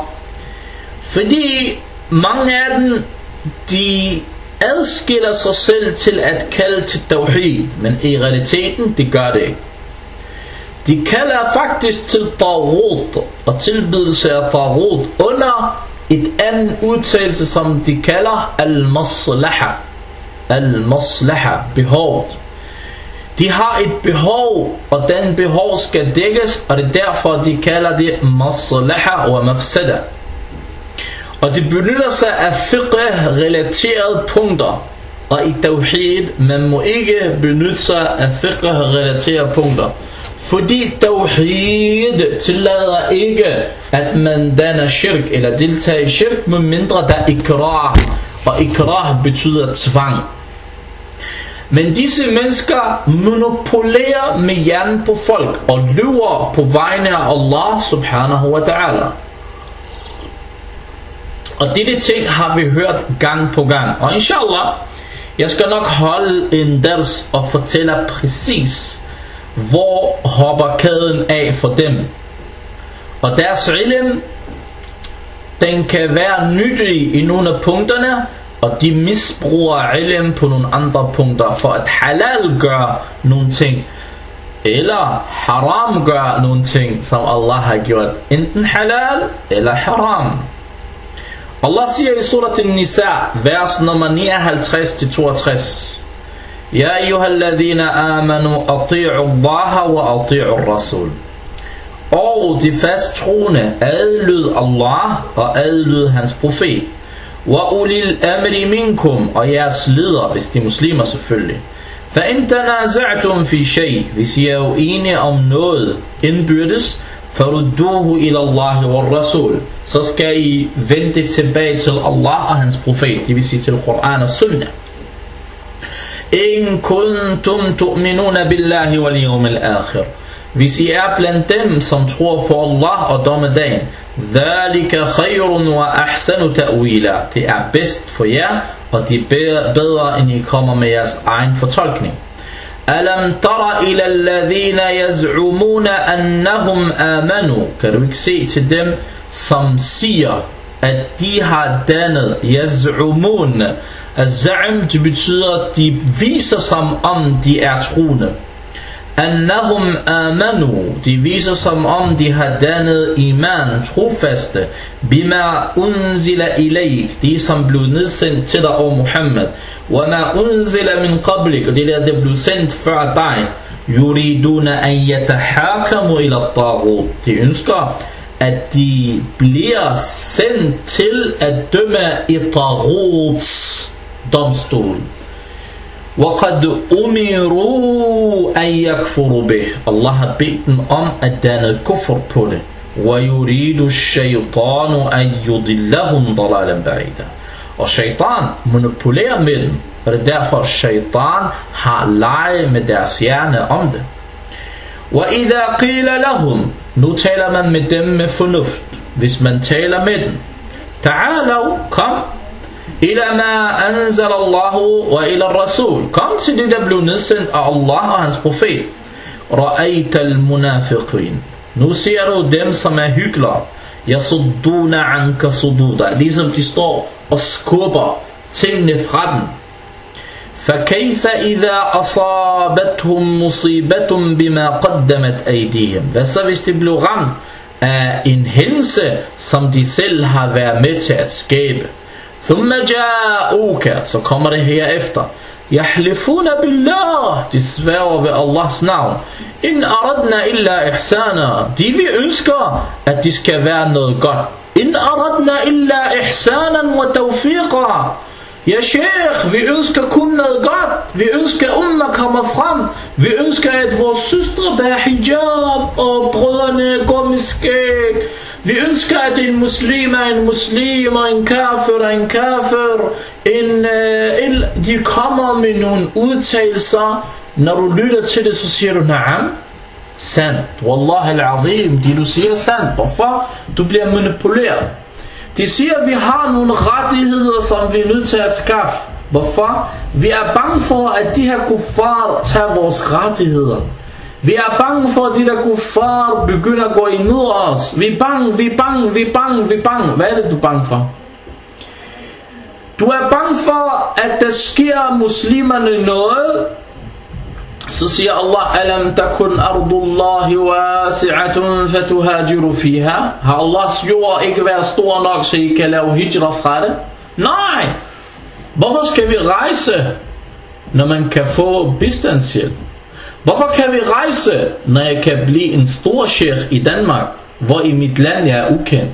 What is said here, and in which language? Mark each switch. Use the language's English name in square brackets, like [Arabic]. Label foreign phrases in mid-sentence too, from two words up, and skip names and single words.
[Danish] Fordi mange af dem, de adskiller sig selv til at kalde til tawhid, men i realiteten, det gør det ikke. De kalder faktisk til taghut og tilbydelse af taghut under et andet udtalelse, som de kalder al-maslaha. Al-maslaha, behovet. De har et behov, og den behov skal dækkes, og det er derfor, de kalder det maslaha og mafsada. Og de benytter sig af fiqh-relaterede punkter. Og i tawhid, man må ikke benytte sig af fiqh-relaterede punkter. Fordi tawhid tillader ikke, at man danner shirk eller deltager i shirk, med mindre der er ikrah. Og ikrah betyder tvang. Men disse mennesker monopolerer med hjernen på folk og lyver på vegne af Allah [Arabic] سبحانه وتعالى. [Danish] Og dette ting har vi hørt gang på gang. Og inshallah, jeg skal nok holde en ders og fortælle præcis, hvor hopper kæden af for dem. Og deres ilm, den kan være nyttig i nogle af punkterne, og de misbruger ilm på nogle andre punkter, for at halal gør nogle ting, eller haram gør nogle ting, som Allah har gjort. Enten halal eller haram. Allah siger i surat An-Nisa, vers nummer 59-62, [Arabic] يا أيها الذين آمنوا أطيعوا الله وأطيعوا الرسول. [Danish] Og de fast troende adlyd Allah og adlyd hans profet. [Arabic] وأولي الأمر منكم, [Danish] og jeres ledere, hvis de er muslimer selvfølgelig. [Arabic] فإن تنازعتم في شيء, [Danish] hvis I er uenige om noget indbyrdes, [Arabic] فردوه إلى الله والرسول, [Danish] så skal I vende tilbage til Allah og hans profet, det vil sige til Koran og Sunnah. [Arabic] إن كنتم تؤمنون بالله واليوم الآخر, [Danish] hvis I er blandt dem, som tror på Allah og dommedagen, [Arabic] ذلك خير وأحسن تأويلا, [Danish] det er bedst for jer, og det er bedre, end I kommer med jeres egen fortolkning. [Arabic] ألم تر إلى الذين يزعمون أنهم آمنوا, [Danish] kan du ikke se til dem, som siger, at de har dannet, [Arabic] يزعمون، الزعم, [Danish] det betyder, at de viser som om de er troende. [Arabic] أنهم آمنوا, [Danish] de viser som om de har dannet iman, trofaste, [Arabic] بما أنزل إليك, [Danish] de som blev nedsendt til dig, [Arabic] يا محمد، وما أنزل من قبلك, [Danish] og det der blev sendt før dig, [Arabic] يريدون أن يتحاكموا إلى الطاغوت, [Danish] de ønsker, at de bliver sendt til at dømme i taghuts domstol. [Arabic] وَقَدْ أُمِرُوا أَنْ يَكْفُرُوا بِهِ, [Danish] Allah har bedt dem om at danne kufr på det. [Arabic] وَيُرِيدُ الشَّيْطَانُ أَنْ يُضِلَّهُمْ ضَلَالًا بَعِيدًا, [Danish] og shaitan monopolerer med dem, og det er derfor shaitan har leget med deres hjerne om det. [Arabic] وَإِذَا قِيلَ لَهُمْ, [Danish] nu taler man med dem med fornuft, hvis man taler med dem, ta'alaw, kom, [Arabic] إلى ما أنزل الله وإلى الرسول, [Danish] kom til det der blev nedsendt af Allah og hans profet. [Arabic] رأيت المنافقين, [Danish] nu ser du dem som er hyklere, [Arabic] يصدون عنك صدودا, [Danish] ligesom de står og skubber tingene fra den. [Arabic] فَكَيْفَ إِذَا أَصَابَتْهُمْ مُصِيبَةٌ بِمَا قَدَّمَتْ أَيْدِيهِمْ, [Danish] hvad så hvis de blev ramt af en hændelse som de selv har været med til at skabe? [Arabic] ثُمَّ جَاءُوكَ, [Danish] så kommer det herefter, [Arabic] يَحْلِفُونَ بِاللَّهِ, [Danish] de sværger ved Allahs navn, [Arabic] إِنْ أَرَدْنَا إِلَّا إِحْسَانًا, [Danish] de vi ønsker at de skal være noget godt, [Arabic] إِنْ أَرَدْنَا إِلَّا إِحْسَانًا وَتَوْفِيقًا, [Danish] Ja sheikh, vi ønsker kun noget godt. Vi ønsker at umma kommer frem. Vi ønsker at vores søstre bærer hijab og brødrene går med skæg. Vi ønsker at en muslim er en muslim og en kafir er en kafir. De kommer med nogle udtalelser. Når du lytter til det, så siger du na'am. Sandt. [Arabic] والله العظيم. [Danish] De du siger sandt. Hvorfor? Du bliver manipuleret. De siger, at vi har nogle rettigheder, som vi er nødt til at skaffe. Hvorfor? Vi er bange for, at de her kuffar tager vores rettigheder. Vi er bange for, at de der kuffar begynder at gå imod os. Vi er bange. Hvad er det, du er bange for? Du er bange for, at der sker muslimerne noget. Så siger Allah, [Arabic] ألم تكن أرض الله واسعة فتهاجروا فيها. [Danish] Har Allahs jord ikke været stor nok, så I kan lave hijra fra det? Nej. Hvorfor skal vi rejse, når man kan få bistandshjælp? Hvorfor kan vi rejse, når jeg kan blive en stor sheikh i Danmark, hvor i mit land jeg er ukendt?